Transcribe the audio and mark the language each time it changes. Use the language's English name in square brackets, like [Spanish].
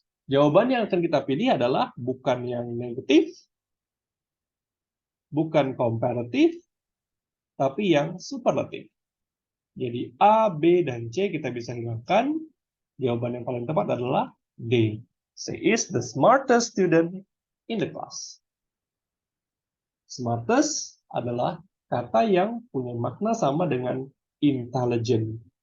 [Indonesian] Jawaban yang akan kita pilih adalah bukan yang negatif, bukan komparatif, tapi yang superlatif. Jadi A, B, dan C kita bisa hilangkan. Jawaban yang paling tepat adalah D. [English] She is the smartest student in the class. [Indonesian] Smartest adalah kata yang punya makna sama dengan intelligent.